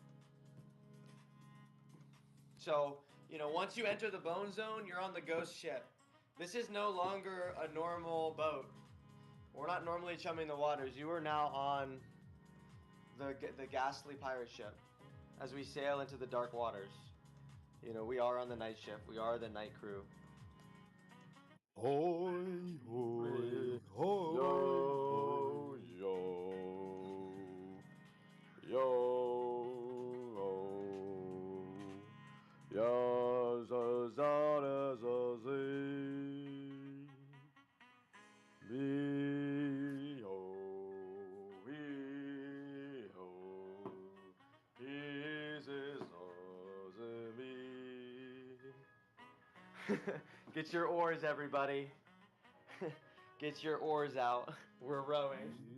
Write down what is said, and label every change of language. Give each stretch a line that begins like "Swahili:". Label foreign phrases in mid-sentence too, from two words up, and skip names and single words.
English: So, you know, once you enter the bone zone, you're on the ghost ship. This is no longer a normal boat. We're not normally chumming the waters. You are now on the ghastly pirate ship as we sail into the dark waters. You know, we are on the night ship. We are the night crew. Hoy, hoy, hoy, yo, yo, yo, yo, za, za, za, me, ho, we, ho, his is me. Get your oars, everybody. Get your oars out. We're rowing.